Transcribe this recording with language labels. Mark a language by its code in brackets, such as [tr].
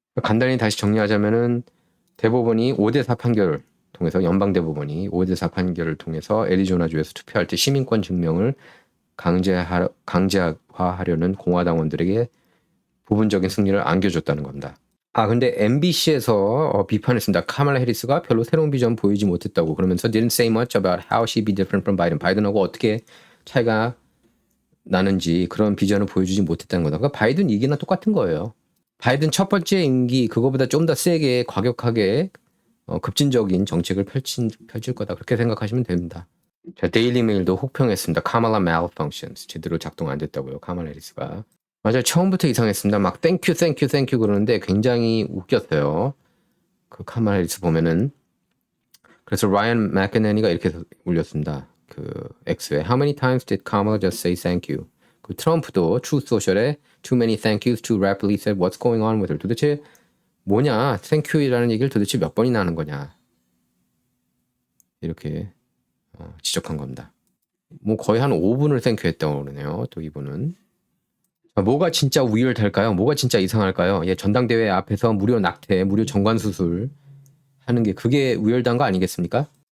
[ko] 간단히 다시 정리하자면은 대법원이 5대4 판결을 통해서 연방대법원이 5대4 판결을 통해서 애리조나주에서 투표할 때 시민권 증명을 강제화하려는 공화당원들에게 부분적인 승리를 안겨줬다는 겁니다. 근데 MBC에서 비판했습니다. 카말라 해리스가 별로 새로운 비전 보이지 못했다고 그러면서 [en] didn't say much about how she be different from Biden. [ko] 바이든하고 어떻게 차이가 나는지 그런 비전을 보여주지 못했다는 거다. 그러니까 바이든 얘기나 똑같은 거예요. 바이든 첫 번째 임기 그거보다 좀 더 세게 과격하게 급진적인 정책을 펼칠 거다. 그렇게 생각하시면 됩니다. 자, 데일리메일도 혹평했습니다. 카말라 malfunctions. 제대로 작동 안 됐다고요. 카말라 해리스가. 맞아요. 처음부터 이상했습니다. 막 땡큐 그러는데 굉장히 웃겼어요. 그 카말라 해리스 보면은. 그래서 라이언 맥케네니가 이렇게 올렸습니다. [en] X에 How many times did Kamala just say thank you? [ko] 그 트럼프도 [en] Truth Social에 Too many thank yous too rapidly said what's going on with her. [ko] 도대체 뭐냐? thank you이라는 얘기를 도대체 몇 번이나 하는 거냐? 이렇게 지적한 겁니다. 뭐 거의 한 5분을 thank you 했다고 그러네요. 또 이분은. 뭐가 진짜 위얼할까요? 뭐가 진짜 이상할까요? 예, 전당대회 앞에서 무료 낙태, 무료 정관 수술 하는 게 그게 위얼한 거 아니겠습니까?